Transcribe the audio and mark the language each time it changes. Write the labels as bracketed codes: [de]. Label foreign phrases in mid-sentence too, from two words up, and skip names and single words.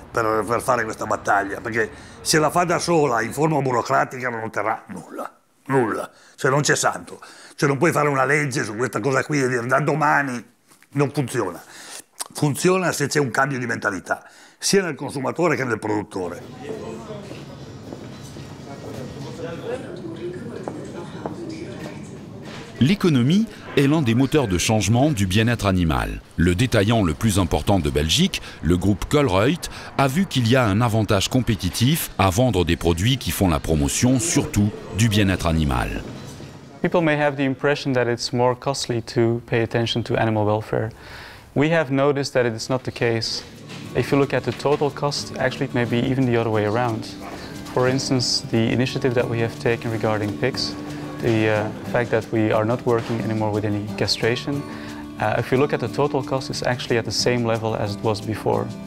[it] per fare questa battaglia, perché se la fa da sola in forma burocratica non otterrà nulla, cioè non c'è santo, cioè non puoi fare una legge su questa cosa qui e dire da domani non funziona. Funziona se c'è un cambio di mentalità, sia nel consumatore che nel produttore. [fr] L'économie est l'un des moteurs de changement du bien-être animal. Le détaillant le plus important de Belgique, le groupe Colruyt, a vu qu'il y a un avantage compétitif à vendre des produits qui font la promotion, surtout, du bien-être animal. [en] People may have the impression that it's more costly to pay attention to animal welfare. We have noticed that it is not the case. If you look at the total cost, actually it may be even the other way around. For instance, the initiative that we have taken regarding pigs, the fact that we are not working anymore with any castration, if you look at the total cost, it's actually at the same level as it was before.